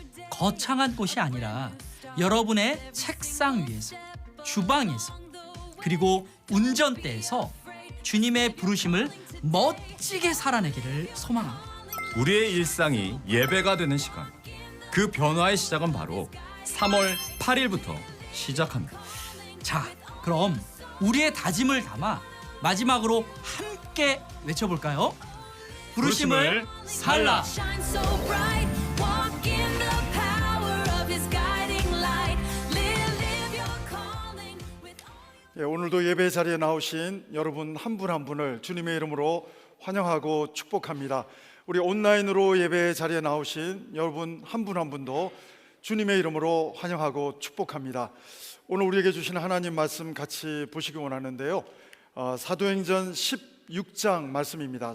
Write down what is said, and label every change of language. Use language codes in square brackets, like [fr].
[ko] 거창한 곳이 아니라 여러분의 책상 위에서, 주방에서, 그리고 운전대에서 주님의 부르심을 멋지게 살아내기를 소망합니다. 우리의 일상이 예배가 되는 시간, 그 변화의 시작은 바로 3월 8일부터 시작합니다. 자, 그럼 우리의 다짐을 담아 마지막으로 함께 외쳐볼까요? 부르심을 살라. [en] Shine so bright, walk in the power of His guiding light. Live your calling with [ko] 예, 오늘도 예배 자리에 나오신 여러분 한 분 한 분을 주님의 이름으로 환영하고 축복합니다. 우리 온라인으로 예배 자리에 나오신 여러분 한 분 한 분도 주님의 이름으로 환영하고 축복합니다. 오늘 우리에게 주신 하나님 말씀 같이 보시기 원하는데요. 사도행전 16장 말씀입니다.